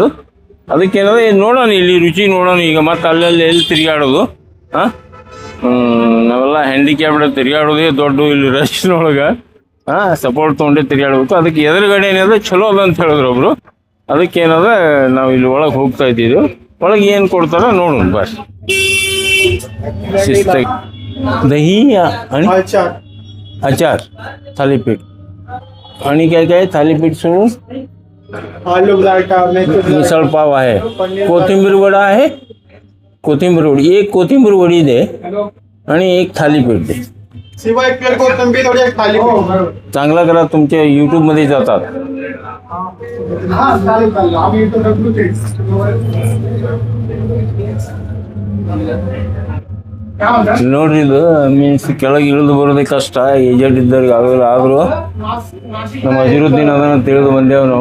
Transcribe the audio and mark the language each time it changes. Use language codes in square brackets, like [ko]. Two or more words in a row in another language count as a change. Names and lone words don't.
[kn] ಅದಕ್ಕೇನದ ನೋಡೋಣ, ಇಲ್ಲಿ ರುಚಿ ನೋಡೋಣ. ಈಗ ಮತ್ತೆ ಅಲ್ಲೆಲ್ಲಿ ಎಲ್ಲಿ ತಿರುಗಾಡೋದು? ನಾವೆಲ್ಲ ಹ್ಯಾಂಡಿಕ್ಯಾಪ್ಡ್ ತಿರುಗಾಡೋದೇ ದೊಡ್ಡ. ಇಲ್ಲಿ ರಶ್ನೊಳಗೆ ಸಪೋರ್ಟ್ ತೊಗೊಂಡೆ ತಿರುಗಾಡ್ಬೇಕು. ಅದಕ್ಕೆ ಎದುರುಗಡೆ ಏನದ ಚಲೋ ಅದ ಅಂತ ಹೇಳಿದ್ರು ಒಬ್ರು. ಅದಕ್ಕೇನದ ನಾವು ಇಲ್ಲಿ ಒಳಗೆ ಹೋಗ್ತಾ ಇದ್ದೀವಿ. ಒಳಗೆ ಏನು ಕೊಡ್ತಾರ ನೋಡೋಣ ಬಸ್. [mr] दही आणि अचार, थालीपीठ आणि काय काय थालीपीठ सोडून आलू पराठा, मिसळ पाव आहे, कोथिंबीर वडा आहे. कोथिंबीर वडी एक, कोथिंबीर वडी दे आणि एक थालीपीठ दे. शिवाय कोथिंबीर वडी एक थालीपीठ. चांगला करा, तुमच्या YouTube मध्ये जातात. [kn] ನೋಡ್ರಿ, ಇದು ಮೀನ್ಸ್ ಕೆಳಗೆ ಇಳಿದು ಬರೋದೇ ಕಷ್ಟ. ಏಜೆಂಟ್ ಇದ್ದವ್ರಿಗೆ ಆಗಲ್ಲ. ಆದರೂ ನಮ್ಮ ಅಜರುದ್ದೀನ್ ಅದನ್ನು ತಿಳಿದು ಬಂದೇವು ನಾವು.